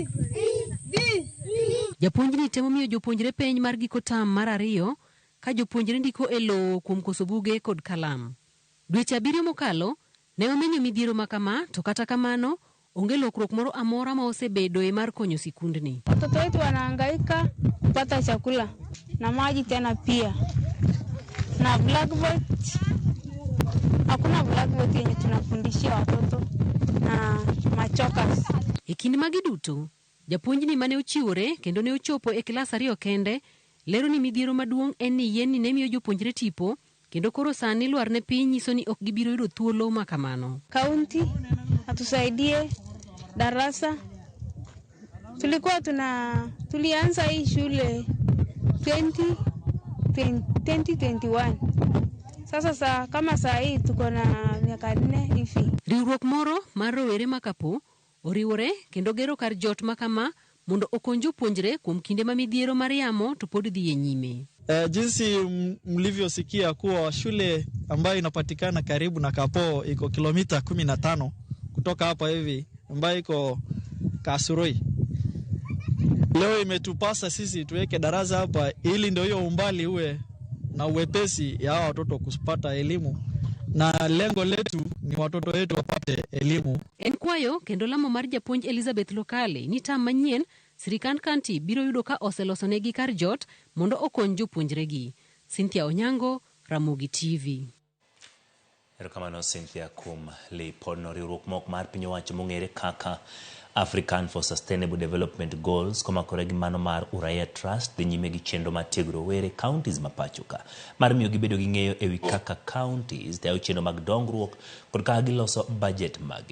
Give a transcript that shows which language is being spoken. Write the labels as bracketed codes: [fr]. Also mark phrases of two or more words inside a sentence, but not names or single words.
[luo] Japuonjni temo miyo jopuonjre peny mar giko tam mar 2 ka jopuonjre ndiko e lowo kuom koso buge kod kalam. Dweche 7 mokalo ne omenyo midhiero makama, to kata kamano onge lokruok moro amora ma osebedo e mar konyo sikundni. [sw] Watoto wetu wanahangaika kupata chakula na maji tena pia. Na blackboard, hakuna blackboard yenye tunafundishia watoto na machokas. [luo] E kinde magi duto, japuonjni mane ochiwore kendo ne ochopo e klas 2 kende lero ni midhiero maduong' en ni yien ni ne miyo jopuonjre tipo kendo koro sani lwar ne piny nyiso ni ok gibiro yudo thuolo makamano. [sw] Kaunti atusaidie darasa. Tulikuwa Tulianza hii shule 2021. Sasa kama saa hii tuko na miaka 4 hivi. [luo] Riwruok moro mar rowere makapo oriwore kendo gero kar jot makama mondo okony jopuonjre kuom kinde ma midhiero mar yamo to pod dhi nyime. [sw] Jinsi mlivyosikia kuwa shule ambayo inapatikana karibu na Kapo iko kilomita 15 kutoka hapa hivi, ambayo iko Kasuroi. Leo imetupasa sisi tuweke darasa hapa ili ndio hiyo umbali uwe na uwepesi ya watoto kupata elimu, na lengo letu ni watoto wetu wapate elimu. [luo] En kwayo kendo lamo mar japuonj Elizabeth Lokale ni tam manyien sirikand kanti biro yudo ka oselosonegi kar jot mondo okony jopuonjregi. Cynthia Onyango, Ramogi TV. Erokamano Cynthia kuom lipodno. Riwruok mok mar piny owacho mong'ere kaka African for Sustainable Development Goals komakore gi mano mar Uraia Trust dhi nyime gi chenro mar tiegro rowere counties ma pacho ka mar miyo gibedo gi ng'eyo ewi kaka counties tayo chenro mag dongruok kod kaka giloso budget magi.